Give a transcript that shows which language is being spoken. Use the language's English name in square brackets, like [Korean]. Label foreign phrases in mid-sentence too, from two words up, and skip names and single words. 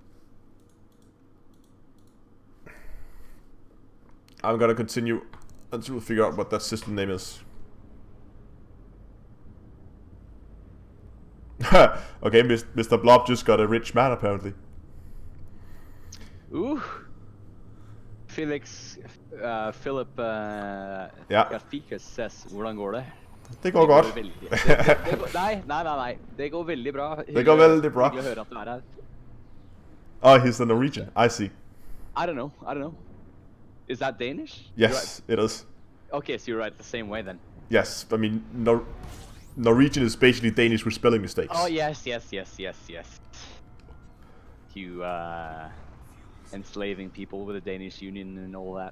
[English] I'm gonna continue until we figure out what that system name is. Okay, Mr. Blob just got a rich man apparently. Ooh. Philip Garfikas says, [Norwegian] hvordan går det? Det går godt. Nej. Det går veldig bra. Det går veldig bra. Hyggelig å høre at du er her. [English] Oh, he's the Norwegian. I see. I don't know. Is that Danish? Yes, it is. Okay, so you're right the same way then. Yes, I mean, Norwegian is basically Danish with spelling mistakes. Oh, yes. You, enslaving people with the Danish Union and all that.